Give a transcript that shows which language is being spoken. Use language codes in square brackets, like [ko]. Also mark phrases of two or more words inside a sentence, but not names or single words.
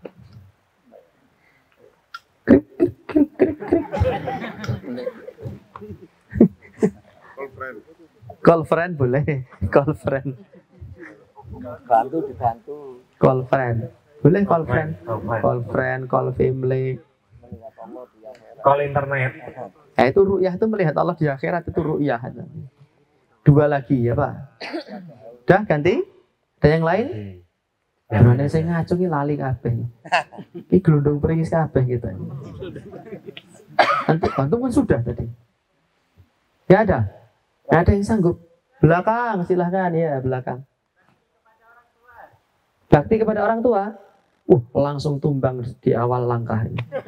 [en] Krik, krik, krik, krik, krik. Call friend boleh. Call friend. [id] Dibantu. [en] Call friend. Boleh call friend. Call friend. Call friend, call family. Call internet. [id] Itu ru'yah itu melihat Allah di akhirat itu ru'yah. Dua lagi ya Pak. Udah ganti? Ada yang lain? Yang mana saya ngaco ini [jv] lali kabeh. [id] Ini [jv] gelundung peringis kabeh [id] gitu. Antum kan sudah tadi. Ya ada. Ada yang sanggup. Belakang silahkan ya belakang. Bakti kepada orang tua. Langsung tumbang di awal langkah ini.